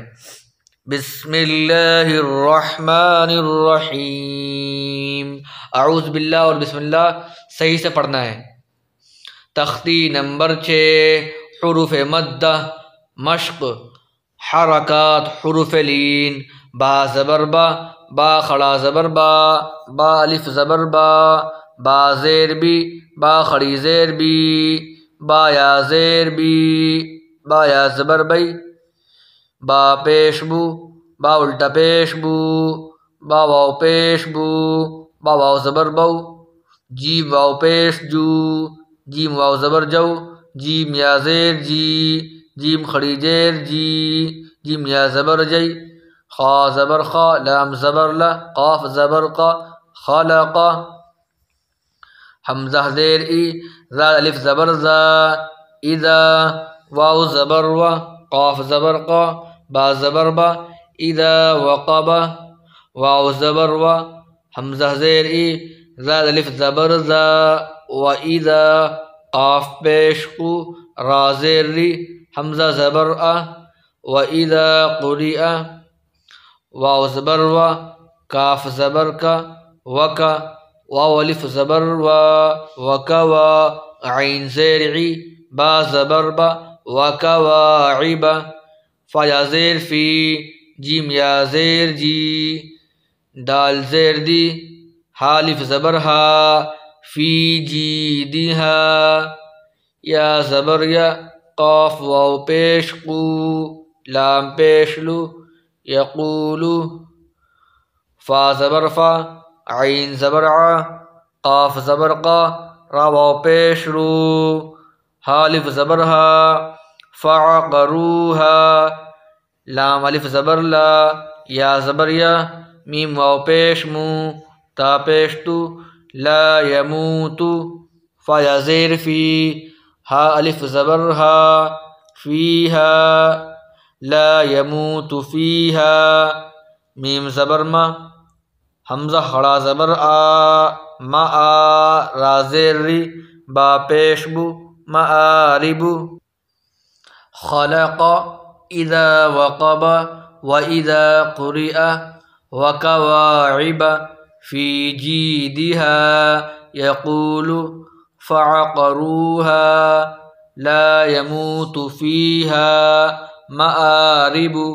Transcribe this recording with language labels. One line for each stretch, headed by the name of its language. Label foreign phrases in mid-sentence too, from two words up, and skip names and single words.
Arabic: بسم اللہ الرحمن الرحیم، اعوذ باللہ
Urdu: اور بسم اللہ صحیح سے پڑھنا ہے۔ تختی نمبر 6، حروف مدہ مشق، حرکات حروف لین، با زبر با، با کھڑا زبر با، با الف زبر با، با زیر بی، با کھڑی زیر بی، با یا زیر بی، با یا زبر بی، با پیش بو، با الٹا پیش بو، با واو پیش بو، با واو زبر بو، جیم واو پیش جو، جیم واو زبر جو، جیم یا زیر جی، جیم کھڑی زیر جی، جیم یا زبر جی، خا زبر خا، لام زبر لا، قاف زبر قا، خلق، حمزہ زیر ای، زال الف زبر زا، اذا، واو زبر و، قاف زبر قا، با زبر با،
Arabic: اذا وقب،
Urdu: واو زبر و، حمزہ زیر ای، زال الف زبر زا،
Arabic: و اذا،
Urdu: قاف پیش قو، را زیر ری، حمزہ زبر ا،
Arabic: و اذا قرئ،
Urdu: واو زبر و، کاف زبر کا، وکا، واو الف زبر و، وکوا، عین زیر عی، با زبر با، وکواعب، فا یا زیر فی، جیم یا زیر جی، دال زیر دی، ہا الف زبر ہا، فی جی دی ہا، یا زبر یا، قاف واو پیش قو، لام پیش لو، یقولو، فا زبر فا، عین زبر ع، قاف زبر قا، را واو پیش رو، ہا الف زبر ہا، فعقروہا، لام الف زبر لا، یا زبر یا، میم واو پیش مو، تا پیش تو،
Arabic: لا یموتو،
Urdu: فا یا زیر فی، ہا الف زبر ہا، فیہا،
Arabic: لا یموت فیہا،
Urdu: میم زبر ما، حمزہ کھڑا زبر آ، ما آ، را زیر ری، با پیش بو، مآرب،
Arabic: خلق، اذا وقب، و اذا قرئ، وکواعب، فی جیدها، یقول، فعقروها، لا يموت فيها، مآرب،